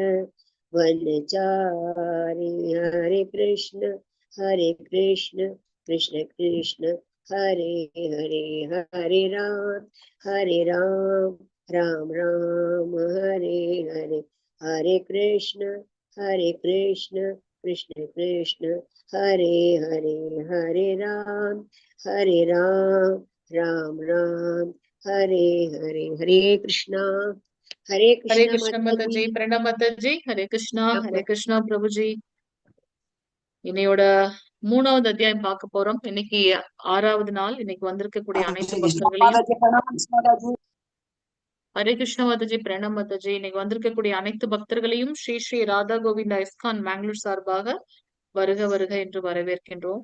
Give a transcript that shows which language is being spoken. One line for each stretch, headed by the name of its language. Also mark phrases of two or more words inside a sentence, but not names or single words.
Sanskrit: वनचारी हरे कृष्ण कृष्ण कृष्ण हरे हरे हरे राम राम राम हरे हरे हरे कृष्ण कृष्ण कृष्ण हरे हरे राम राम राम हरे हरे कृष्णा हरे कृष्ण
Hindi: माता माता जी जी, प्रणम माता जी, हरे कृष्णा प्रभु जी.
Tamil: இன்னையோட 3வது அத்தியாயம் பார்க்க போறோம். இன்னைக்கு 6வது நாள். இன்னைக்கு வந்திருக்கக்கூடிய அனைத்து பக்தர்களையும்
Hindi: हरे कृष्ण माताजी, प्रणम माताजी.
Tamil: இன்னைக்கு வந்திருக்கக்கூடிய அனைத்து பக்தர்களையும் ஸ்ரீ ஸ்ரீ ராதா கோவிந்தா இஸ்கான் பெங்களூர் சார்பாக வருக வருக என்று வரவேற்கின்றோம்.